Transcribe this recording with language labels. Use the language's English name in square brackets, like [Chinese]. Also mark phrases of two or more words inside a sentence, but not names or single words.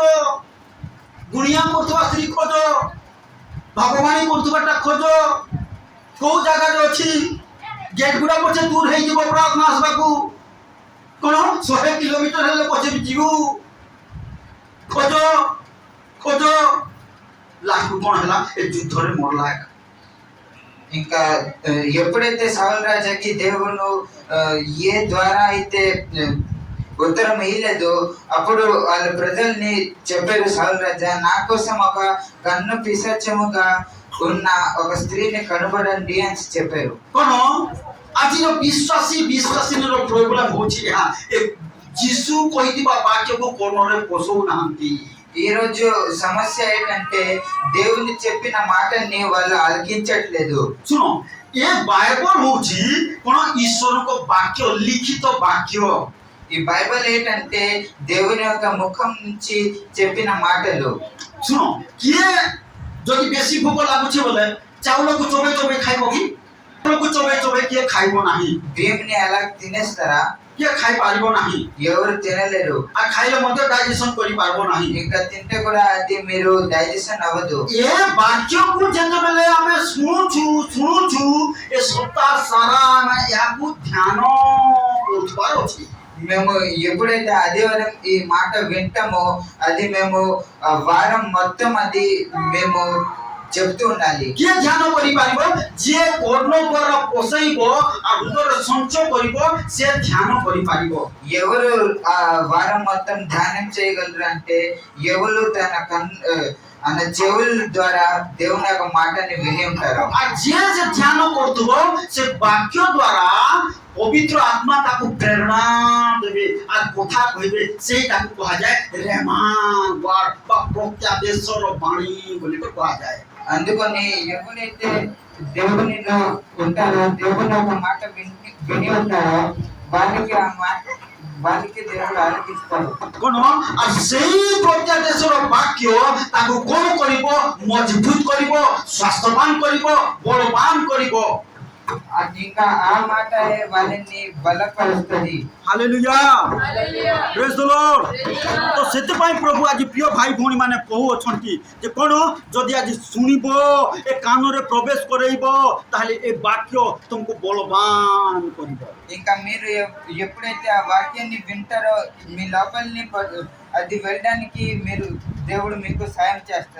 [Odia] ଗୁଣିଆ କରୁଥିବା ସ୍ତ୍ରୀ ଖୋଜ, ଭଗବାନୀ କରୁଥିବାଟା ଖୋଜ। କୋଉ ଜାଗାରେ ଅଛି? ଗେଟ୍ ଗୁଡା ପଛେ ଦୂର ହେଇଯିବ ପ୍ରାର୍ଥନା ଆସିବାକୁ। କଣ 100 କିଲୋମିଟର ହେଲେ ପଛେ ଯିବୁ। ଖୋଜ। ଲାଷ୍ଟକୁ କଣ ହେଲା? ଏ ଯୁଦ୍ଧରେ ମରଲା। [Telugu] ఇంకా ఎప్పుడైతే సౌలు రాజాకి దేవుడు ఏ ద్వారా అయితే ఉత్తరం ఇయ్యలేదు, అప్పుడు వాళ్ళ ప్రజల్ని చెప్పారు సౌలు రాజా, నా కోసం ఒక కన్ను పిశాచముగా ఉన్న ఒక స్త్రీని కనుగొనండి అని చెప్పారు। [Odia] କଣ ଆଜିର ବିଶ୍ୱାସୀର ପ୍ରୋବ୍ଲେମ ହଉଛି ଏହା। ଯୀଶୁ କହିଥିବା ବାକ୍ୟକୁ କୋଣରେ ପଶଉ ନାହାନ୍ତି। [Telugu] ఈ రోజు సమస్య ఏంటంటే దేవుని చెప్పిన మాటని వాళ్ళు ఆలకించట్లేదు। [Odia] ଶୁଣ, ଏ ବାଇବଲ ହଉଛି କଣ ଈଶ୍ୱରଙ୍କ ବାକ୍ୟ, ଲିଖିତ ବାକ୍ୟ। [Telugu] ఈ బైబిల్ ఏంటంటే దేవుని యొక్క ముఖం నుంచి చెప్పిన మాటలు. [Odia] ଶୁଣ, କିଏ ଯଦି ବେଶୀ ଭୋକ ଲାଗୁଛି ବୋଲେ ଚାଉଳକୁ ଚୋବେଇ ଚୋବେଇ ଖାଇବ କି? ଚାଉଳକୁ ଚୋବେଇ ଚୋବେଇ କିଏ ଖାଇବ ନାହିଁ, [Telugu] బియ్యంని అలా తినేస్తారా? [Odia] କିଏ ଖାଇପାରିବ ନାହିଁ। [Telugu] ఎవరు తినలేరు. [Odia] ଆଉ ଖାଇଲେ ମଧ୍ୟ ଡାଇଜେସନ କରିପାରିବ ନାହିଁ। [Telugu] ఇంకా తింటే కూడా అది మీరు డైజెషన్ అవ్వదు. [Odia] ଏ ବାକ୍ୟକୁ ଯେତେବେଳେ ଆମେ ଶୁଣୁଛୁ ଏ ସପ୍ତାହ ସାରା ଆମେ ଏହାକୁ ଧ୍ୟାନ କରୁଥିବାର ଅଛି। [Telugu] మేము ఎప్పుడైతే ఆదివారం ఈ మాట వింటామో అది మేము వారం మొత్తం అది మేము చెప్తూ ఉండాలి. [Odia] କିଏ ଧ୍ୟାନ କରିପାରିବ? ଯିଏ କର୍ଣ୍ଣ ଦ୍ୱାରା ପୋଷେଇବ ଆଉ ହୃଦୟରେ ସଞ୍ଚୟ କରିବ, ସେ ଧ୍ୟାନ କରିପାରିବ। [Telugu] ఎవరు ఆ వారం మొత్తం ధ్యానం చేయగలరు అంటే ఎవరు తన చెవుల ద్వారా దేవుని యొక్క మాటని విని ఉంటారు. [Odia] ଆଉ ଯିଏ ଯେ ଧ୍ୟାନ କରୁଥିବ ସେ ବାକ୍ୟ ଦ୍ୱାରା ପବିତ୍ର ଆତ୍ମା ତାକୁ ପ୍ରେରଣା ଦେବେ ଆଉ କଥା କହିବେ, ସେଇଟାକୁ କୁହାଯାଏ [English] rhema word [Odia] ବା ପ୍ରତ୍ୟାଦେଶର ବାଣୀ ବୋଲି କୁହାଯାଏ। [Telugu] అందుకని ఎవరైతే దేవునిలో ఉంటారో దేవుని ఒక మాట విని ఉంటారో వాళ్ళకి దేవుడు ఆలకిస్తారు. [Odia] କଣ? ଆଉ ସେଇ ପ୍ରତ୍ୟାଦେଶର ବାକ୍ୟ ତାକୁ କଣ କରିବ? ମଜବୁତ କରିବ, ସ୍ୱାସ୍ଥ୍ୟବାନ କରିବ, ବଳବାନ କରିବ। [Telugu] అది ఇంకా ఆ మాట వాళ్ళని బలపరుస్తుంది. [English] Hallelujah, praise the Lord. [Odia] ତ ସେଥିପାଇଁ ପ୍ରଭୁ ଆଜି ପ୍ରିୟ ଭାଇ ଭଉଣୀ ମାନେ କହୁଅଛନ୍ତି ଯେ କଣ, ଯଦି ଆଜି ଶୁଣିବ, ଏ କାନରେ ପ୍ରବେଶ କରେଇବ, ତାହେଲେ ଏ ବାକ୍ୟ ତୁମକୁ ବଳବାନ କରିବ। [Telugu] ఇంకా మీరు ఎప్పుడైతే ఆ వాక్యాన్ని వింటారో మీ లోపలిని అది వెళ్ళడానికి మీరు దేవుడు మీకు సాయం చేస్తారు.